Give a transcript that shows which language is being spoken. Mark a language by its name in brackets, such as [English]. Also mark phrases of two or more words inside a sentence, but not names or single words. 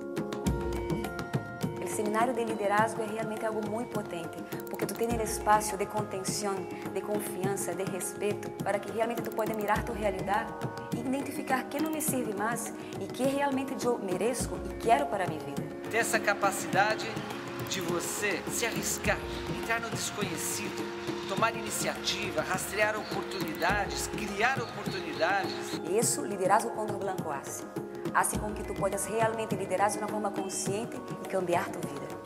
[Portuguese] O seminário de liderazgo é realmente algo muito potente, porque tu tens espaço de contenção, de confiança, de respeito, para que realmente tu possa mirar tu realidade e identificar que não me serve mais e que realmente eu mereço e quero para a minha vida. Ter essa capacidade de você se arriscar, entrar no desconhecido, tomar iniciativa, rastrear oportunidades, criar oportunidades. Isso, [Spanish] liderazgo Conderblanc hace. [Portuguese] Hace com que tu possas realmente liderar de uma forma consciente e [Spanish] cambiar tu vida.